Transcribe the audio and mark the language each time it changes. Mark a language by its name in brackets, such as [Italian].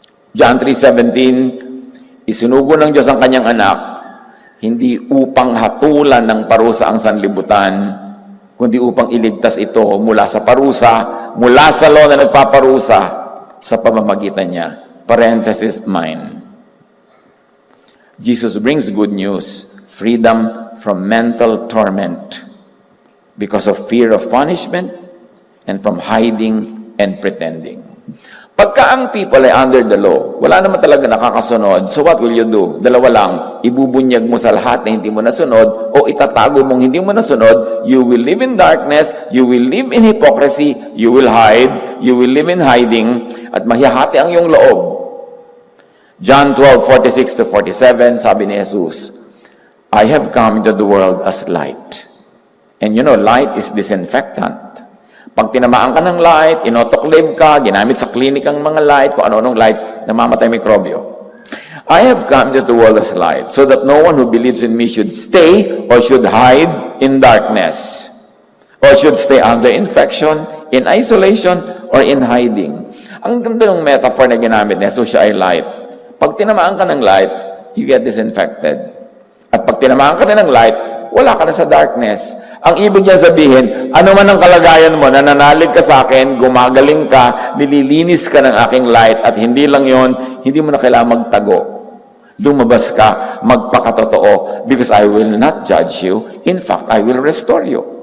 [Filipino] John 3:17, isinugo ng Diyos ang kanyang anak, hindi upang hatulan ng parusa ang sanlibutan, kundi upang iligtas ito mula sa parusa, mula sa law na nagpaparusa sa pamamagitan niya. [English] Parenthesis, mine. Jesus brings good news, freedom from mental torment because of fear of punishment and from hiding and pretending. Pagka ang people ay under the law, [Filipino] wala naman talaga nakakasunod, [English] so what will you do? [Filipino] Dalawa lang, ibubunyag mo sa lahat na hindi mo nasunod o itatago mong hindi mo nasunod, [English] you will live in darkness, you will live in hypocrisy, you will hide, you will live in hiding, [Filipino] at mahihati ang iyong loob. [English] John 12:46-47, [Filipino] sabi ni Jesus, [English] I have come into the world as light. And you know, light is disinfectant. [Filipino] Pag tinamaan ka ng light, inotoclave ka, ginamit sa clinic ang mga light, kung ano-anong lights, namamatay mikrobyo. [English] I have come into the world as light, so that no one who believes in me should stay or should hide in darkness, or should stay under infection, in isolation, or in hiding. [Filipino] Ang ganda ng metaphor na ginamit niya, so siya ay light. Pag tinamaan ka ng light, [English] you get disinfected. [Filipino] At pag tinamaan ka na ng light, wala ka na sa darkness. Ang ibig niya sabihin, ano man ang kalagayan mo, nananalig ka sa akin, gumagaling ka, nililinis ka ng aking light, at hindi lang yon, hindi mo na kailangan magtago. Lumabas ka, magpakatotoo, [English] because I will not judge you. In fact, I will restore you.